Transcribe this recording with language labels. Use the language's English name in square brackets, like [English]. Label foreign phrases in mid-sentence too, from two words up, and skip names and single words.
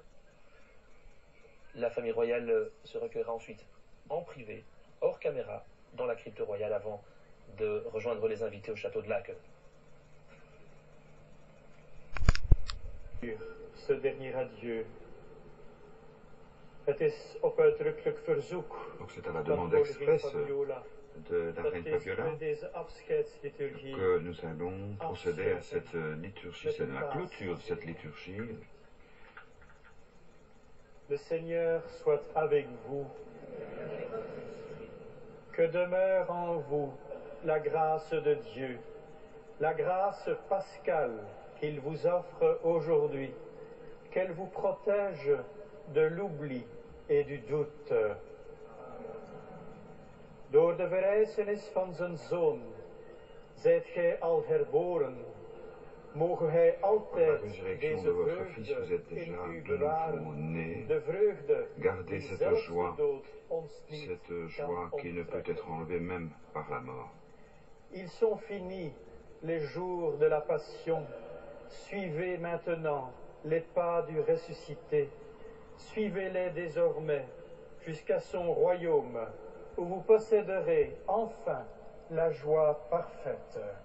[French] La famille royale se recueillera ensuite en privé, hors caméra, dans la crypte royale avant de rejoindre les invités au château de Laeken. Ce dernier adieu. [Dutch] Het is op uitdrukkelijk verzoek. [French] Donc c'est à la demande expresse de la reine Fabiola que nous allons procéder à cette liturgie, c'est la clôture de cette liturgie. Le Seigneur soit avec vous. Que demeure en vous la grâce de Dieu, la grâce pascale qu'il vous offre aujourd'hui, qu'elle vous protège de l'oubli et du doute. [Dutch] Door de verrijzenis van zijn Zoon zijt gij al herboren. Mogen hij altijd deze vreugde in u bewaren, de vreugde die zelfs de dood ons niet kan onttrekken. [French] Ils sont finis les jours de la passion. Suivez maintenant les pas du ressuscité. Suivez-les désormais jusqu'à son royaume, où vous posséderez enfin la joie parfaite.